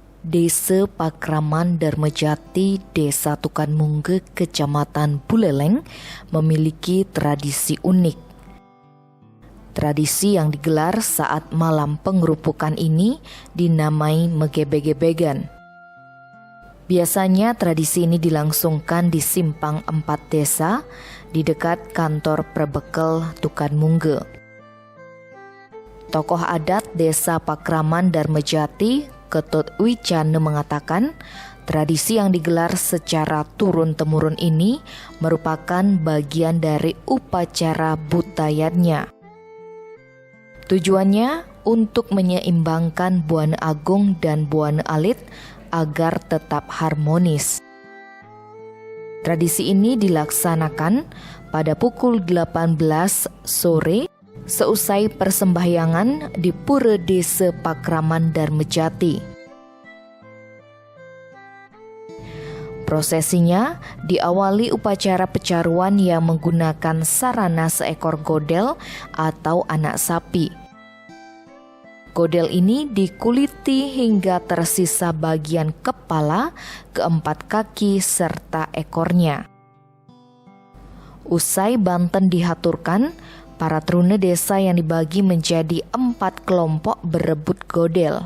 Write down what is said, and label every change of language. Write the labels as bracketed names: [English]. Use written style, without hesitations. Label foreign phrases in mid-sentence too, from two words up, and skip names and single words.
[Indonesian] Desa Pakraman Darmajati, Desa Tukanmungge, Kecamatan Buleleng memiliki tradisi unik. Tradisi yang digelar saat malam pengerupukan ini dinamai Megebe-gebegan. Biasanya tradisi ini dilangsungkan di Simpang 4 Desa di dekat kantor Perbekel Tukanmungge. Tokoh adat Desa Pakraman Darmajati, Ketut Wicane mengatakan, tradisi yang digelar secara turun-temurun ini merupakan bagian dari upacara butayannya. Tujuannya untuk menyeimbangkan Buana Agung dan Buana Alit agar tetap harmonis. Tradisi ini dilaksanakan pada pukul 18 sore seusai persembahyangan di Pura Desa Pakraman Darmajati. Prosesinya diawali upacara pecaruan yang menggunakan sarana seekor godel atau anak sapi. Godel ini dikuliti hingga tersisa bagian kepala, keempat kaki, serta ekornya. Usai banten dihaturkan, para trune desa yang dibagi menjadi 4 kelompok berebut godel.